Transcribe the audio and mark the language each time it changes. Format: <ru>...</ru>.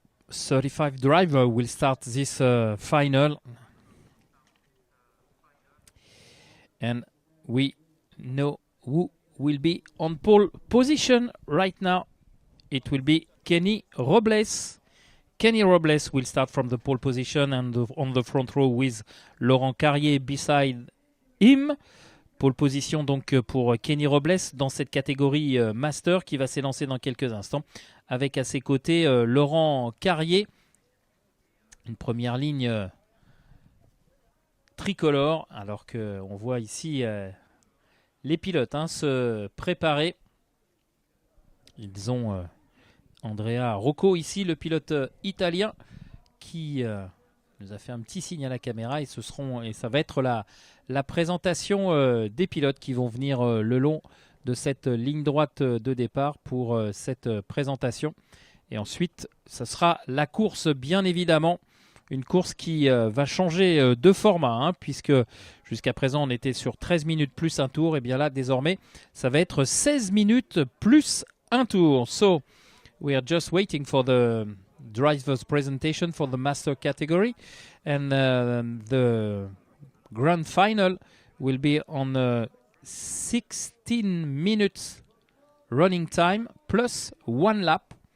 <en>35 driver will start this final, and we know who will be on pole position right now. It will be Kenny Robles. Kenny Robles will start from the pole position and on the front row with Laurent Carrier beside him.</en> <fr>Pole position donc pour Kenny Robles dans cette catégorie Master qui va s'élancer dans quelques instants avec à ses côtés Laurent Carrier. Une première ligne tricolore alors qu'on voit ici les pilotes se préparer. Ils ont Andrea Rocco ici, le pilote italien qui nous a fait un petit signe à la caméra et ça va être la présentation des pilotes qui vont venir le long de cette ligne droite de départ pour cette présentation. Et ensuite, ce sera la course, bien évidemment. Une course qui va changer de format, puisque jusqu'à présent, on était sur 13 minutes plus un tour. Et bien là, désormais, ça va être 16 minutes plus un tour.</fr> <en>So, we are just waiting for the driver's presentation for the master category. And the grand final will be on 16 minutes running time plus one lap.</en>